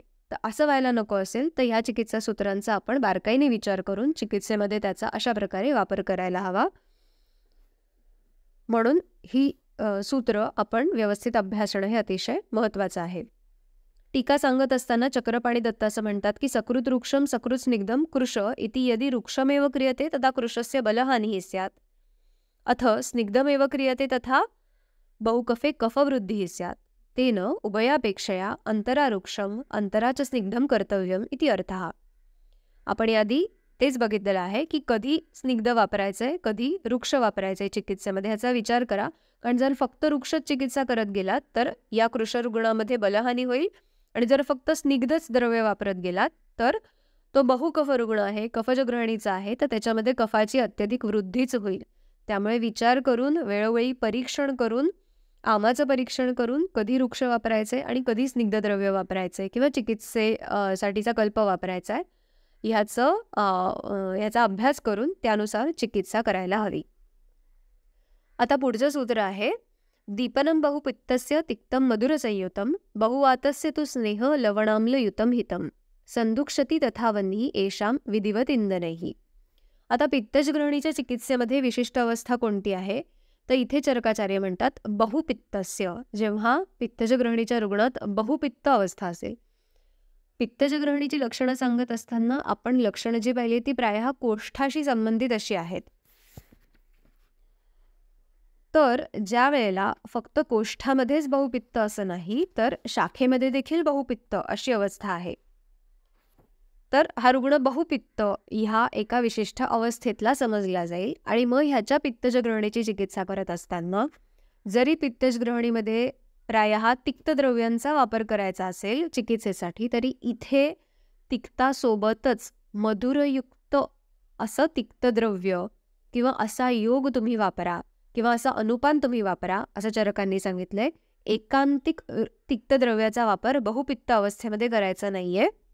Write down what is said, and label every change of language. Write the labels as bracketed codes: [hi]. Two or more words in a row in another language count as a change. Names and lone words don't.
[mr] तर असं व्हायला नको असेल तर ह्या चिकित्सा सूत्रांचा आपण बारकाईने विचार करून चिकित्सेमध्ये त्याचा अशा प्रकारे वापर करायला हवा. म्हणून ही सूत्र आपण व्यवस्थित अभ्यासणं हे अतिशय महत्त्वाचं आहे. टीका सांगत असताना चक्रपाणी दत्त असं म्हणतात की [sa] सकृत वृक्षम सकृत स्निग्धम कृश इति यदि वृक्षमेव क्रियते तदा कृशस्य बलहानिः स्यात् अथ स्निग्धमेव क्रियते तथा बहुकफे कफवृद्धिः स्यात् तेन उभयापेक्षया अंतरावृक्षम अंतराच स्निग्धम कर्तव्यम इति अर्थः. [mr] आपण यादी तेच बघितलेलं आहे की कधी स्निग्ध वापरायचंय, कधी वृक्ष वापरायचंय चिकित्सेमध्ये, ह्याचा विचार करा. कारण जर फक्त वृक्षच चिकित्सा करत गेलात तर या कृश रुग्णामध्ये बलहानी होईल आणि जर फक्त स्निग्धच द्रव्य वापरत गेलात तर तो बहुकफ रुग्ण आहे, कफजग्रहणीचा आहे, तर त्याच्यामध्ये कफाची अत्यधिक वृद्धीच होईल. त्यामुळे विचार करून वेळोवेळी परीक्षण करून, आमाचं परीक्षण करून कधी वृक्ष वापरायचे आणि कधी स्निग्ध द्रव्य वापरायचे किंवा चिकित्सेसाठीचा कल्प वापरायचा आहे ह्याचा अभ्यास करून त्यानुसार चिकित्सा करायला हवी. आता पुढचं सूत्र आहे, [sa] दीपनं बहुपित्तस्य तिक्तं मधुरसंयुतं बहुवातस्य तु स्नेह लवणाम्लयुतं हितं संदुक्षती तथा वह्नी येषां विधिवत इंदनैः. [mr] आता पित्तजग्रहणीच्या चिकित्सेमध्ये विशिष्ट अवस्था कोणती आहे, तर इथे चरकाचार्य म्हणतात बहुपित्तस्य. जेव्हा पित्तजग्रहणीच्या रुग्णात बहुपित्त अवस्था असेल, पित्तजग्रहणीची लक्षणं सांगत असताना आपण लक्षणं जी पाहिली ती प्रायः कोष्ठाशी संबंधित अशी आहेत. तर ज्या वेळेला फक्त कोष्ठामध्येच बहुपित्त असं नाही, तर शाखेमध्ये देखील बहुपित्त अशी अवस्था आहे, तर हा रुग्ण बहुपित्त ह्या एका विशिष्ट अवस्थेतला समजला जाईल. आणि मग ह्याच्या पित्तजग्रहणीची चिकित्सा करत असताना जरी पित्तजग्रहणीमध्ये प्रायः तिक्तद्रव्यांचा वापर करायचा असेल चिकित्सेसाठी, तरी इथे तिक्तासोबतच मधुरयुक्त असं तिक्तद्रव्य किंवा असा योग तुम्ही वापरा किंवा असा अनुपान तुम्ही वापरा असं चरकांनी सांगितलंय. एकांतिक तिक्तद्रव्याचा वापर बहुपित्त अवस्थेमध्ये करायचा नाहीये.